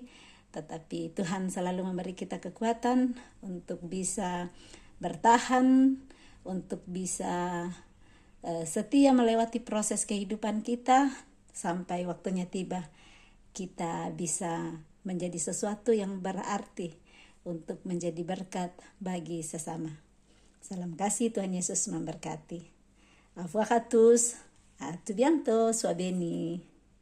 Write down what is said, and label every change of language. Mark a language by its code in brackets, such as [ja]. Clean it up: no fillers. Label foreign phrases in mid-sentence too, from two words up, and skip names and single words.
[id] Tetapi Tuhan selalu memberi kita kekuatan untuk bisa bertahan, untuk bisa setia melewati proses kehidupan kita sampai waktunya tiba kita bisa menjadi sesuatu yang berarti untuk menjadi berkat bagi sesama. Salam kasih, Tuhan Yesus memberkati. [fr] Au revoir à tous, à tout bientôt, sois bénis.